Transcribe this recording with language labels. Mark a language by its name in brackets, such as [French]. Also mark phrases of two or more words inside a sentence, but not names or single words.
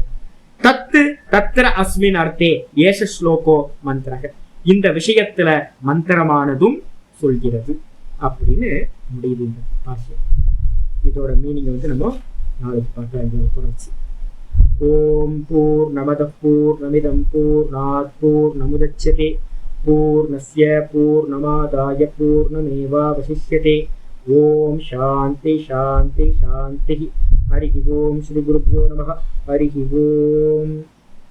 [Sanskrit] तत्तु तत्र अस्मिन् अर्थे एष श्लोको मन्त्रक, [Tamil] இந்த விஷயத்துல மந்திரமானதும் சொல்கிறது அப்படின்னு முடியுது இந்த பாஷ்யம். இதோட மீனிங் வந்து நம்ம நாளைக்கு பார்க்கலாம் தொடர்ச்சி. [Sanskrit] ॐ पूर्णमद पूर्णमिदं पूर्णात् पूर्णमुदच्यते पूर्णस्य पूर्णमादाय पूर्णमेवावशिष्यते. ॐ शान्ति शान्ति शान्ति. हरि ॐ। श्री गुरुभ्यो नमः। हरि ॐ.